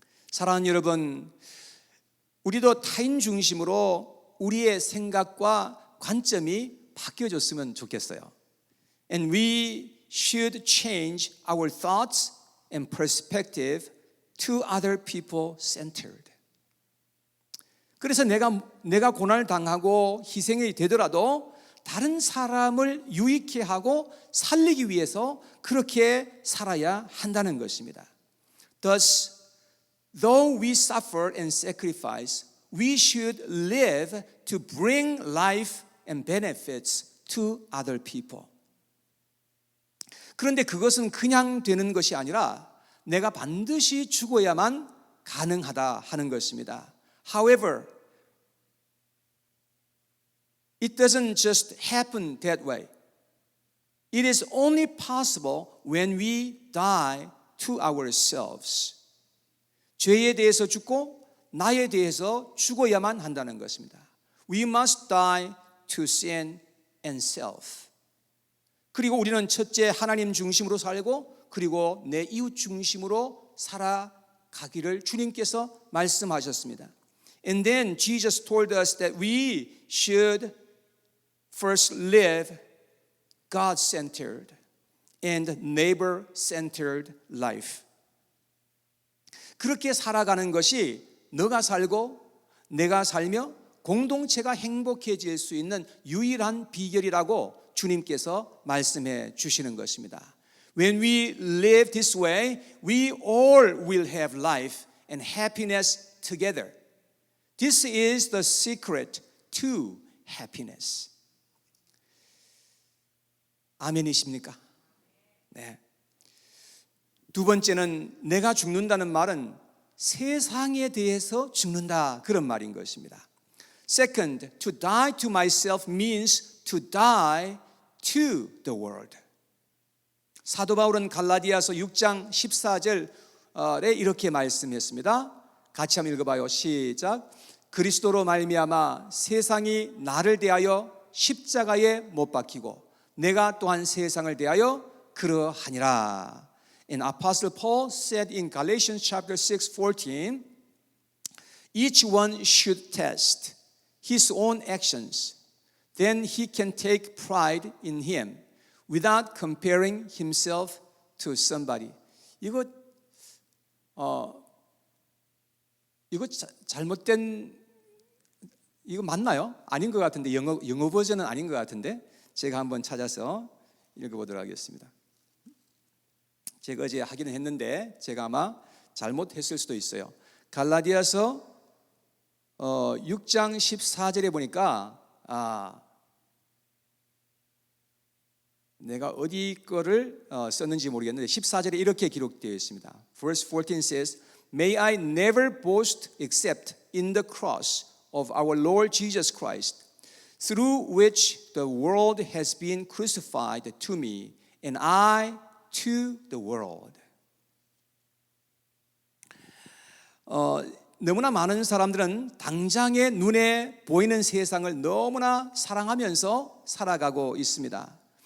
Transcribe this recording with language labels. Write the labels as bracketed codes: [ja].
[ko] 사랑하는 여러분, 우리도 타인 중심으로 우리의 생각과 관점이 바뀌어졌으면 좋겠어요. [en] And we should change our thoughts and perspective to other people centered. [ko] 그래서 내가 고난을 당하고 희생이 되더라도 다른 사람을 유익해 하고 살리기 위해서 그렇게 살아야 한다는 것입니다. [en] Thus, though we suffer and sacrifice, we should live to bring life and benefits to other people. [ko] 그런데 그것은 그냥 되는 것이 아니라 내가 반드시 죽어야만 가능하다 하는 것입니다. [en] However, it doesn't just happen that way. It is only possible when we die to ourselves. [ko] 죄에 대해서 죽고 나에 대해서 죽어야만 한다는 것입니다. [en] We must die to sin and self. [ko] 그리고 우리는 첫째 하나님 중심으로 살고 그리고 내 이웃 중심으로 살아가기를 주님께서 말씀하셨습니다. [en] And then Jesus told us that we should first live God-centered and neighbor-centered life. [ko] 그렇게 살아가는 것이 너가 살고 내가 살며 공동체가 행복해질 수 있는 유일한 비결이라고 주님께서 말씀해 주시는 것입니다. [en] When we live this way, we all will have life and happiness together. This is the secret to happiness. [ko] 아멘이십니까? 네. 두 번째는 내가 죽는다는 말은 세상에 대해서 죽는다 그런 말인 것입니다. [en] Second, to die to myself means to die to the world. [ko] 사도 바울은 갈라디아서 6장 14절에 이렇게 말씀했습니다. 같이 한번 읽어봐요. 시작. 그리스도로 말미암아 세상이 나를 대하여 십자가에 못 박히고 내가 또한 세상을 대하여 그러하니라. [en] And Apostle Paul said in Galatians chapter 6:14, each one should test his own actions. Then he can take pride in him without comparing himself to somebody. [ko] 이거 잘못된 이거 맞나요? 아닌 것 같은데 영어 버전은 아닌 것 같은데 제가 한번 찾아서 읽어보도록 하겠습니다. 제가 어제 하기는 했는데 제가 아마 잘못했을 수도 있어요. 갈라디아서 6장 14절에 보니까 내가 어디 거를 썼는지 모르겠는데 14절에 이렇게 기록되어 있습니다. [en] Verse 14 says, May I never boast except in the cross of our Lord Jesus Christ, through which the world has been crucified to me, and I to the world. [ko] 너무나 많은 사람들은 당장의 눈에 보이는 세상을 너무나 사랑하면서 살아가고 있습니다.